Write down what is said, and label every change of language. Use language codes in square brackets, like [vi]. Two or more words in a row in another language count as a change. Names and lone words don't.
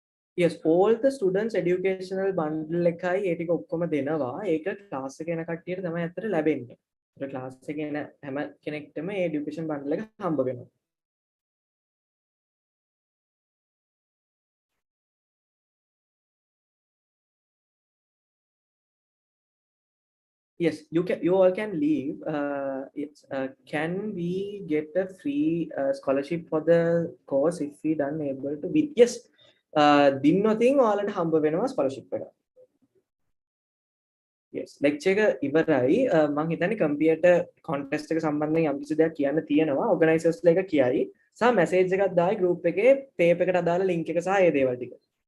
[en] Yes, all the students educational bundle [si] එකයි ඒ ටික ඔක්කොම දෙනවා. ඒක ක්ලාස් එකේ යන කට්ටියට තමයි අතට ලැබෙන්නේ. ඒක ක්ලාස් එකේ යන හැම කෙනෙක්ටම ඒ [en] education bundle [si] එක හම්බ වෙනවා. [en] Yes, you all can leave. Can we get a free scholarship for the course if we done able to be? Yes. [si] දින්නොතින් ඔයාලට හම්බ වෙනවා ස්කෝලර්ෂිප් එක. Yes, lecture එක ඉවරයි. මම හිතන්නේ කම්පියුටර් contest එක සම්බන්ධයෙන් යම්කිසි දෙයක් කියන්න තියෙනවා. organisers ලා එක කියයි. සහ message එකක් දායි group එකේ paper එකට අදාළ link එක සහ ඒ දේවල් ටික.